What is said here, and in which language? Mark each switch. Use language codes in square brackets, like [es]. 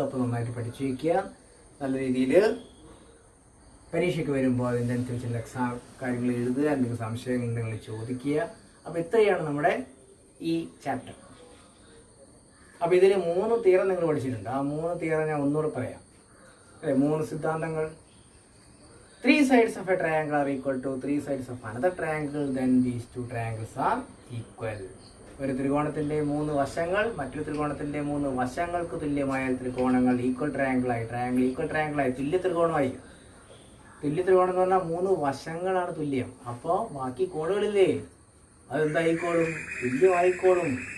[ml] അപ്പോൾ നന്നായിട്ട് പഠിച്ചു വയ്ക്കുക. നല്ല രീതിയിൽ പരീക്ഷയ്ക്ക് വരുമ്പോൾ അതിൻ്റെ അനുസരിച്ചുള്ള എക്സാം കാര്യങ്ങൾ എഴുതുക. എന്തെങ്കിലും സംശയങ്ങൾ ഉണ്ടെങ്കിൽ ചോദിക്കുക. അപ്പോൾ ഇത്രയാണ് നമ്മുടെ ഈ ചാപ്റ്റർ. അപ്പോൾ ഇതിൽ 3 തിയറം നിങ്ങൾ പഠിച്ചിട്ടുണ്ട്. ആ 3 തിയറം ഞാൻ ഒന്നുകൂടെ പറയാം. അല്ലേ, 3 സിദ്ധാന്തങ്ങൾ. [en] 3 sides of a triangle are equal to 3 sides of another triangle, then these 2 triangles are equal. [ml] ഒരു ത്രികോണത്തിന്റെ 3 വശങ്ങൾ മറ്റൊരു ത്രികോണത്തിന്റെ 3 വശങ്ങൾക്ക് തുല്യമായ ത്രികോണങ്ങൾ ഈക്വൽ ട്രയാങ്കിൾ ആയി, തുല്യ ത്രികോണമായി. തുല്യ ത്രികോണം എന്ന് പറഞ്ഞാൽ 3 വശങ്ങളാണ് തുല്യം. അപ്പോൾ ബാക്കി കോണുകളില്ലേ, അതെന്തായിക്കോളും? തുല്യമായിക്കോളും.